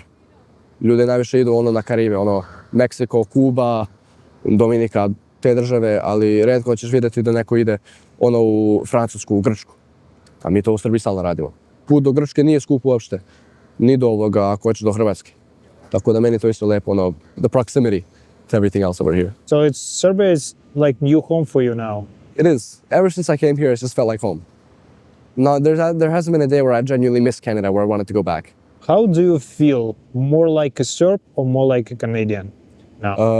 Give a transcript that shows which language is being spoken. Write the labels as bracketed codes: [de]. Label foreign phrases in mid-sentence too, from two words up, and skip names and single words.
[sr] Ljudi najviše idu na Karibe, Meksiko, Kuba, Dominika, te države, ali retko ćeš vidjeti da neko ide u Francusku, u Grčku. A mi to u Srbiji stalno radimo. Put do Grčke nije skup uopšte, ni do ako hoćeš do Hrvatske. Tako da meni to isto lepo, [en] the proximity to everything else over here. So Serbia is like new home for you now? It is. Ever since I came here, it's just felt like home. No, there hasn't been a day where I genuinely missed Canada, where I wanted to go back. How do you feel? More like a Serb or more like a Canadian now?